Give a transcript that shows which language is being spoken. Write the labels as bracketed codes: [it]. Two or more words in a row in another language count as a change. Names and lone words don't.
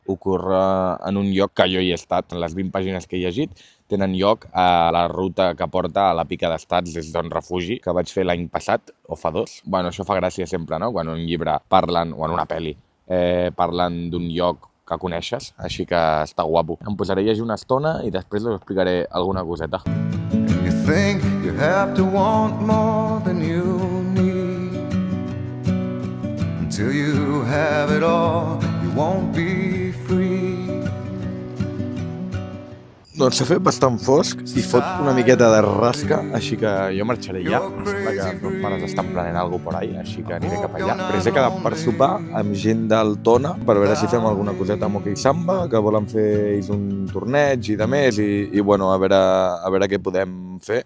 [ca] Ocorre en un lloc que jo hi he estat, en les 20 pàgines que he llegit, tenen lloc a la ruta que porta a la Pica d'Estats des d'on refugi, que vaig fer l'any passat, o fa 2. Bueno, això fa gràcia sempre, no?, quan en un llibre parlen, o en una pel·li, parlen d'un lloc que coneixes, així que està guapo. Em posaré a llegir una estona i després us explicaré alguna coseta. [en] You think you have to want more than you need. Until you have it all, you won't be free. [ca] Doncs s'ha fet bastant fosc i fot una miqueta de rasca, així que jo marxaré ja. Em sembla que els meus pares estan planant alguna cosa [es] por ahí, [ca] així que aniré cap allà. Però he quedat per sopar amb gent del Tona per veure si fem alguna coseta amb hoquei samba, que volen fer ells un torneig i de més, i bueno, a veure què podem fer.